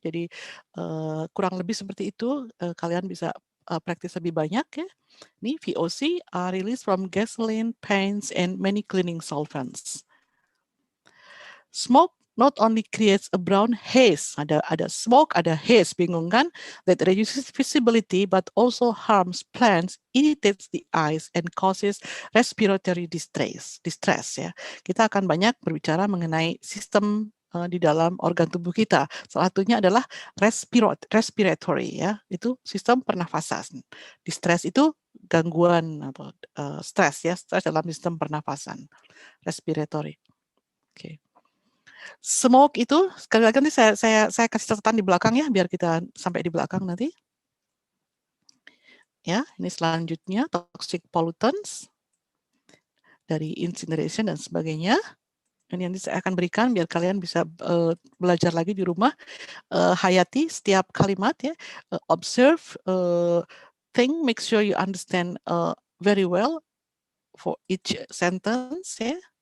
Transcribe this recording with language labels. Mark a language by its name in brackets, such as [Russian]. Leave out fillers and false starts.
[Indonesian] Jadi kurang lebih seperti itu, kalian bisa praktis lebih banyak ya. [English] Ini VOC are released from gasoline, paints, and many cleaning solvents. Smoke not only creates a brown haze, [Indonesian] ada smoke, ada haze, bingung kan? [English] That reduces visibility but also harms plants, irritates the eyes, and causes respiratory distress ya. [Indonesian] Kita akan banyak berbicara mengenai sistem di dalam organ tubuh kita. Salah satunya adalah respiratory ya, itu sistem pernafasan. Distress itu gangguan atau stres ya, stres dalam sistem pernafasan, respiratory. Oke. Smog itu sekali lagi nanti saya kasih catatan di belakang ya, biar kita sampai di belakang nanti. Ya, ini selanjutnya toxic pollutants dari incineration dan sebagainya. Ini nanti saya akan berikan biar kalian bisa belajar lagi di rumah. Hayati setiap kalimat ya. [English] Observe, think, make sure you understand very well for each sentence ya.